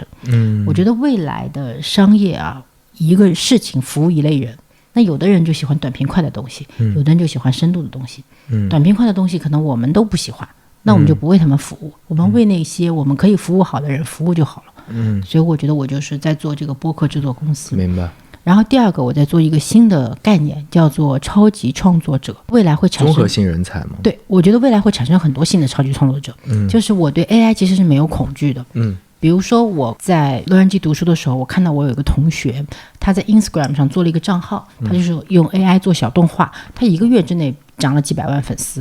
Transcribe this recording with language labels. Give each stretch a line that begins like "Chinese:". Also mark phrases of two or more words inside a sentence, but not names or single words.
Chinese: 我覺得未來的商業啊，一個事情服務一類人，那有的人就喜歡短平快的東西，有的人就喜歡深度的東西。短平快的東西可能我們都不喜歡，那我們就不為他們服務，我們為那些我們可以服務好的人服務就好了。所以我覺得我就是在做這個播客制作公司。明白。然後第二個，我在做一個新的概念，叫做超級創作者。未來會產生綜合性人才嗎？對，我覺得未來會產生很多新的超級創作者。就是我對 AI 其實是沒有恐懼的。比如說我在洛杉磯讀書的時候，我看到我有一個同學，他在 Instagram 上做了一個賬號，他就是用 AI 做小動畫，他1個月之內漲了幾百萬粉絲。